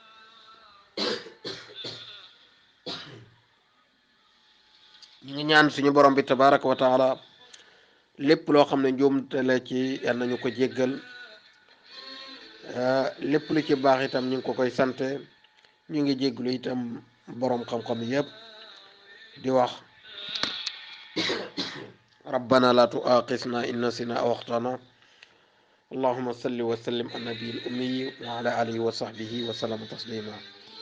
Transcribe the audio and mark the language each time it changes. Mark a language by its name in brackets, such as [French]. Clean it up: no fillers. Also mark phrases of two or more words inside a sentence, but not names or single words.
[Wolof] ñu ngi ñaan suñu borom bi [Arabic] تبارك وتعالى [Wolof] lépp loo xam ne njuumte la ci yal nañu ko jéggal lépp lu ci baax itam ñu ngi ko koy sante ñu ngi jégglu itam borom xam-xam yépp di wax [Arabic] ربنا لا تؤاخذنا إن نسينا أو أخطأنا اللهم صل وسلم على النبي الأمي وعلى آله وصحبه وسلم تسليما